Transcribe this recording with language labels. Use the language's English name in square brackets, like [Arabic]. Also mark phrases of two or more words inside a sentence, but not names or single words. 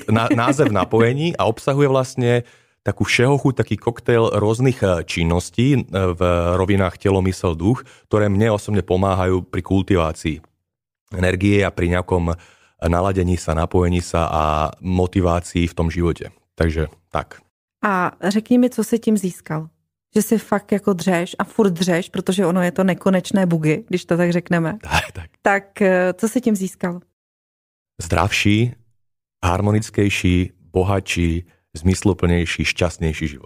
[Slovak] Název napojení a obsahuje vlastne takú všehochuť, taký koktail rôznych činností v rovinách telo, mysel, duch, ktoré mne osobne pomáhajú pri kultivácii energie a pri nejakom naladení sa, napojení sa a motivácii v tom živote. Takže tak. [Czech] A řekni mi, co si tím získal? Že si fakt jako dřeš a furt dřeš, protože ono je to nekonečné bugy, když to tak řekneme. Tak co si tím získal? [Slovak] Zdravší, harmonickejší, bohatší, zmysluplnější, šťastnější život.